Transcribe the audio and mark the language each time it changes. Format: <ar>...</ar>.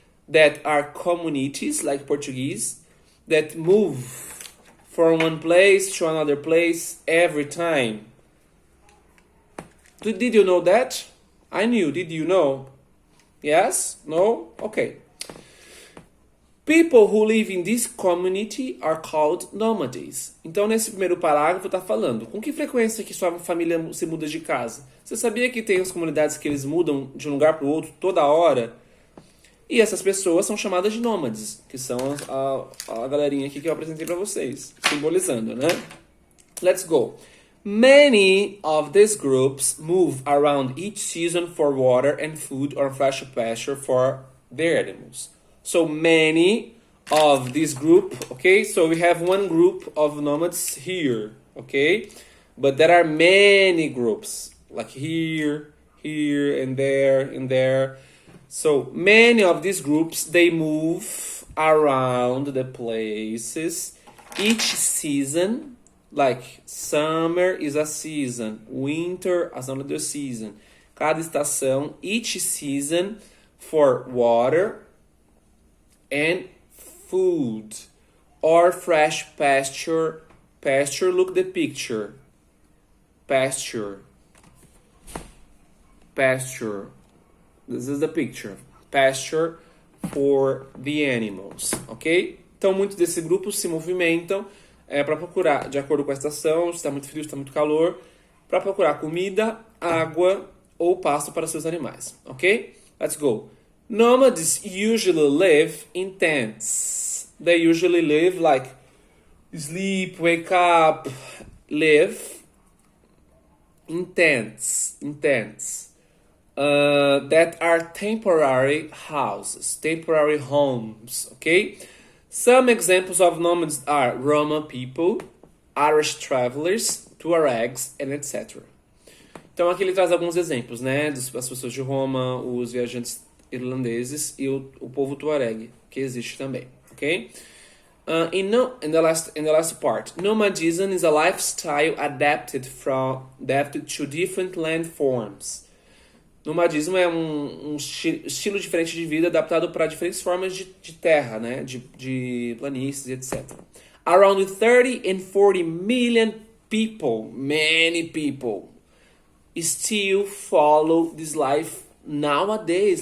<en>that are communities, like Portuguese, that move from one place to another place every time. Did you know that? I knew. Did you know? Yes? No? Okay. People who live in this community are called nomads.</en> <pt>Então, nesse primeiro parágrafo, está falando com que frequência que sua família se muda de casa? Você sabia que tem as comunidades que eles mudam de um lugar para o outro toda hora? E essas pessoas são chamadas de nômades, que são a galerinha aqui que eu apresentei para vocês, simbolizando, né?</pt> <en>Let's go. Many of these groups move around each season for water and food or fresh pasture for their animals. So many of this group, okay? So we have one group of nomads here, okay? But there are many groups, like here, here, and there. So many of these groups, they move around the places each season. Like summer is a season, winter is another season.</en> <pt>Cada estação,</pt> <en>each season for water and food or fresh pasture. Pasture, look the picture. Pasture. This is the picture. Pasture for the animals, ok?</en> <pt>Então, muitos desses grupos se movimentam para procurar, de acordo com a estação, se está muito frio, se está muito calor, para procurar comida, água ou pasto para seus animais, ok?</pt> <en>Let's go. Nomads usually live in tents. They usually live like sleep, wake up, live in tents. That are temporary houses, temporary homes, okay? Some examples of nomads are Roma people, Irish travelers, Tuaregs, and etc.</en> <pt>Então aqui ele traz alguns exemplos, né? Das pessoas de Roma, os viajantes irlandeses e o povo Tuareg, que existe também, ok?</pt> <en>In the last part, nomadism is a lifestyle adapted to different land forms.</en> <pt>Nomadismo é um estilo diferente de vida adaptado para diferentes formas de terra, né? De planícies, etc.</pt> <en>Around 30 and 40 million people, many people, still follow this life nowadays.</en>